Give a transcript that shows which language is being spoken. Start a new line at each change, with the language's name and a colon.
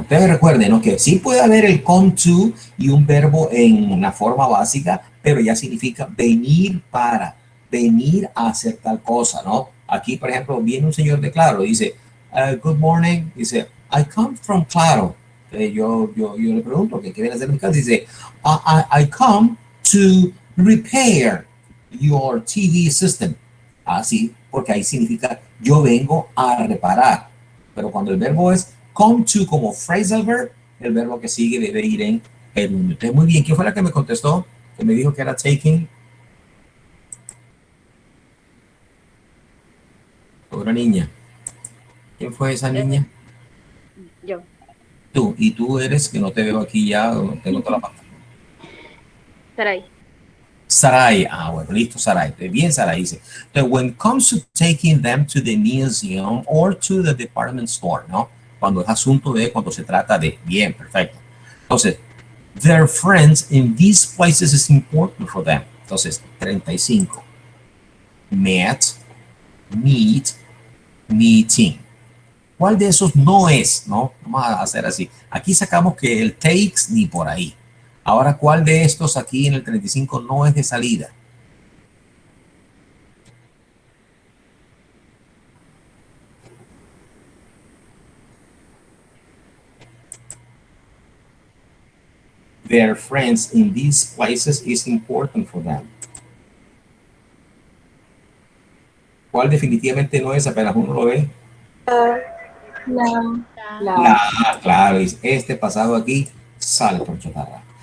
Spanish: Ustedes recuerden, ¿no?, que sí puede haber el come to y un verbo en la forma básica, pero ya significa venir para, venir a hacer tal cosa, ¿no? Aquí, por ejemplo, viene un señor de Claro, dice,
English: good morning,
Spanish: dice,
English: I come from Claro.
Spanish: Yo le pregunto, ¿qué viene a hacer en mi casa? Dice,
English: I come to repair your TV system.
Spanish: Así, porque ahí significa yo vengo a reparar. Pero cuando el verbo es come to como phrasal verb, el verbo que sigue debe ir en gerundio. Entonces, muy bien. ¿Quién fue la que me contestó? Que me dijo que era taking. Otra niña. ¿Quién fue esa niña? Yo. Tú. Y tú eres, que no te veo aquí ya, no tengo toda la pantalla. Sarai. Sarai. Bueno, listo, Sarai. Bien, Sarai dice. Entonces,
English: when it comes to taking them to the museum or to the department store, ¿no?
Spanish: Cuando es asunto de, cuando se trata de. Bien, perfecto. Entonces,
English: their friends in these places is important for them.
Spanish: Entonces,
English: 35. Met, meet, meeting.
Spanish: ¿Cuál de esos no es? ¿No? Vamos a hacer así. Aquí sacamos que el takes ni por ahí. Ahora, ¿cuál de estos aquí en el 35 no es de salida?
English: Their friends in these places is important for them.
Spanish: ¿Cuál definitivamente no es? Apenas uno lo ve. Claro, este pasado aquí sale por chotada.